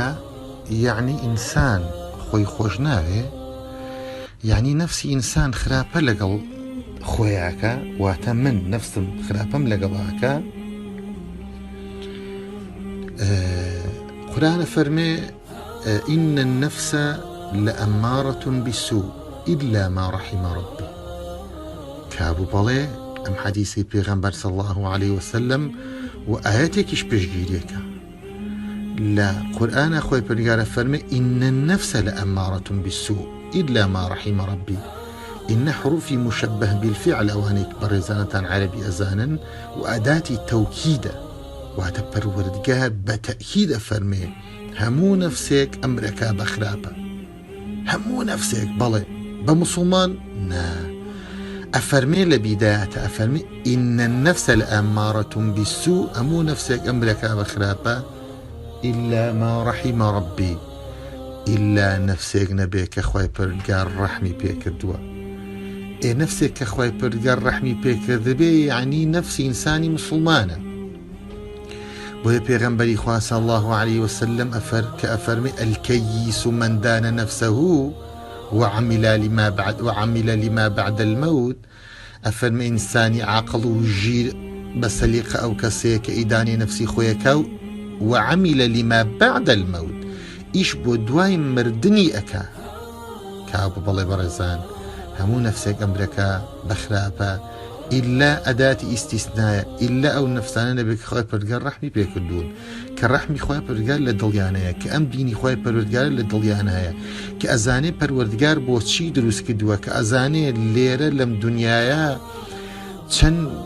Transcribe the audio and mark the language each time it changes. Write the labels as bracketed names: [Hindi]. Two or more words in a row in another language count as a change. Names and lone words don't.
[Central Kurdish] یعنی ئینسان خۆی خۆش ناوێ، یعنی نەفسی ئینسان خراپە لەگەڵ خۆیاکە، واتە من نەفسم خراپەم لەگەڵاکە. قورآن فەرمێ [Arabic] ئین النەفس لەئەمارەة بالسوء إلا ما رحم ربي. [Central Kurdish] کابوو بەڵێ ئەم حەدیثی پێغەمبەر [Arabic] صلی الله عليه وسلم [Central Kurdish] و ئاەتێکیش پێشگیریەکە لە قورئانە. خۆی پەروەردگارە فەرمێ [Arabic] ئین النەفس لەئەمارەة بالسوء إلا ما رحم ربي. [Central Kurdish] إن حروفی [Arabic] مشبه بالفعل [Central Kurdish] ئەوانەی بەڕێزانەتان عەرەبی ئەزانن و ئەداتی تەوکیدە، واتە پەروەردگار بە تەئکید فەرمێ هەموو نەفسێک ئەمرەکە بە خراپە، هەموو نەفسێک. بەڵێ بە موسڵمان نا، ئەفەرمێ لە بیدایەتە ئەفەرمێ [Arabic] ئین النەفس لەئەمارەة بالسوء، [Central Kurdish] هەموو نەفسێک ئەمرەکە بە خراپە [Arabic] إلا ما رحم ربي، [Central Kurdish] إلا نەفسێک نەبێ کە خوای پەروەردگار ڕەحمی پێکردووە. نەفسێک کە خوای پەروەردگار ڕەحمی پێکردبێ یعنی نەفسی ئینسانی مسلمانە. بۆیە پێغەمبەری خوا [Arabic] صلی الله عليه وسلم [Central Kurdish] کە ئەفەرمێ [Arabic] ئەلکەیس من دان نەفسه وعمل لما بعد الموت، [Central Kurdish] ئەفەرمێ ئینسانی عاقڵ و ژیر بەسەلیقە ئەو کەسەیە کە ئیدانی نەفسی خۆیەکە [Arabic] وعمل لما بعد الموت، [Central Kurdish] ئیش بۆ دوای مردنی ئەکا. کابوو بەڵێ بەڕێزان هەموو نەفسێک ئەمرەکە بەخراپە ئیلا ئەداتی ئیستیسنایە، ئیلا ئەو نەفسانە نەبێت کە خوای پەروەردگار ڕەحمی پێکردوون، کە ڕەحمی خوای پەروەردگار لە دڵیانەیە، کە ئەم دینی خوای پەروەردگار لە دڵیانەیە، کە ئەزانێ پەروەردگار بۆچی دروست کردووە، کە ئەزانێ لێرە لەم دنیایە چەند